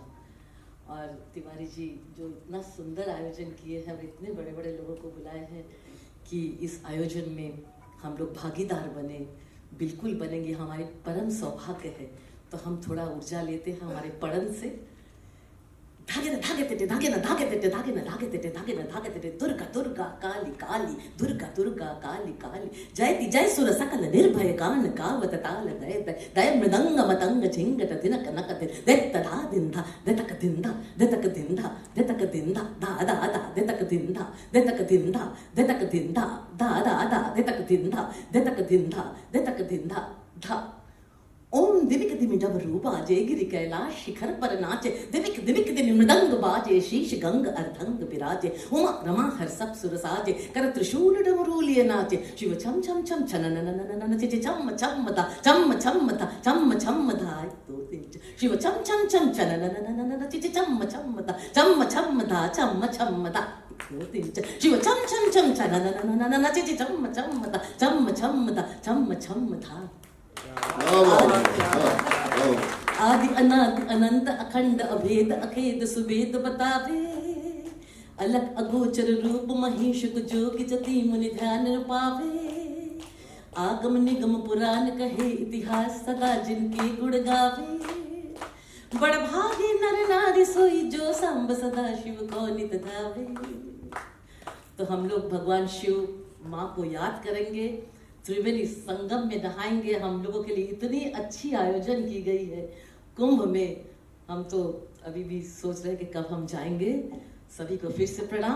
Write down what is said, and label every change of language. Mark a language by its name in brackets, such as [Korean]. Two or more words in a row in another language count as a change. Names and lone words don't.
[Hindi] और तिवारी जी जो इतना सुंदर आयोजन किए हैं और इतने बड़े बड़े लोगों को बुलाए हैं कि इस आयोजन में हम लोग भागीदार बने, बिल्कुल बनेंगे, हमारे परम सौभाग्य है। तो हम थोड़ा ऊर्जा लेते हैं हमारे पढ़न से। धागे न धागे तेटे, धागे न धागे तेटे, धागे न धागे तेटे, धागे न धागे तेटे, दुर्गा दुर्गा काली काली, दुर्गा दुर्गा काली काली, जयति जय सुर सकल निर्भय गान गावत ताल गए दय मृदंग मतंग झिंगट दिनक नक देत धा दिंधा देतक दिंधा देतक दिंधा देतक दिंधा धा धा धा देतक दिंधा देतक दिंधा देतक दिंधा धा धा धा देतक दिंधा देतक दिंधा देतक दिंधा धा। ओम दिविक दिमि जब रूपा जय गिरि कैलाश शिखर पर नाचे, दिविक दिविक दिमि मृदंग बाजे, शीश गंग अर्धंग विराजे, उमा रमा हर सब सुर साजे, कर त्रिशूल डमरू लिए नाचे, शिव छम छम छम छननननननन चिचि चम छम धा चम छम धा चम छम धा। दो तीन शिव छम छम छम छनननननन चिचि चम छम धा चम धा चम छम धा। दो तीन शिव छम छम छम छनननननन चिचि चम धा चम धा चम धा। आदि अनादि अनंत अखंड अभेद अखेद सुभेद बतावे, अलग अगोचर रूप महेश को जोग जति मुनि ध्यान पावे, आगम निगम पुराण कहे इतिहास सदा जिनके गुण गावे, बड़ भागी नर नारी सोई जो सांब सदा शिव को नित धावे। तो हम लोग भगवान शिव माँ को याद करेंगे, त्रिवेणी संगम में नहाएंगे। हम लोगों के लिए इतनी अच्छी आयोजन की गई है कुंभ में, हम तो अभी भी सोच रहे हैं कि कब हम जाएंगे। सभी को फिर से प्रणाम।